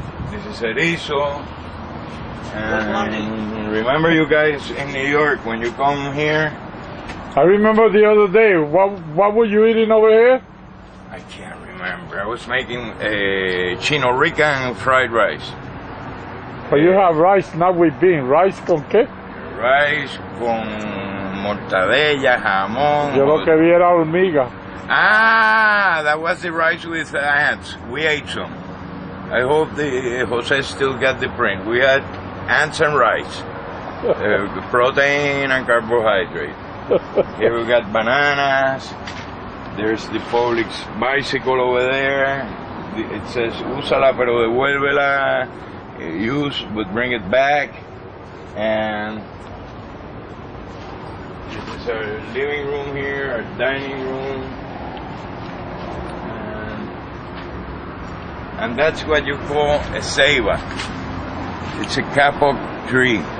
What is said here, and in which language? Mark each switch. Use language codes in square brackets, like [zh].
[en] This is Erizo. And remember, you guys in New York, when you come here. I remember the other day. What were you eating over here? I can't remember. I was making chino rican fried rice. But you have rice not with bean. Rice [es] con qué? [en] Rice [es] con mortadella, jamón. Yo lo que vi era hormiga. [en] Ah, that was the rice with ants. We ate some. I hope Jose still got the print. We had ants and rice, protein and carbohydrate. Here we got bananas. There's the public's bicycle over there. It says, [es] úsala pero devuélvela. [en] Use, but bring it back. And this is our living room here, our dining room. And that's what you call a ceiba. It's a kapok tree.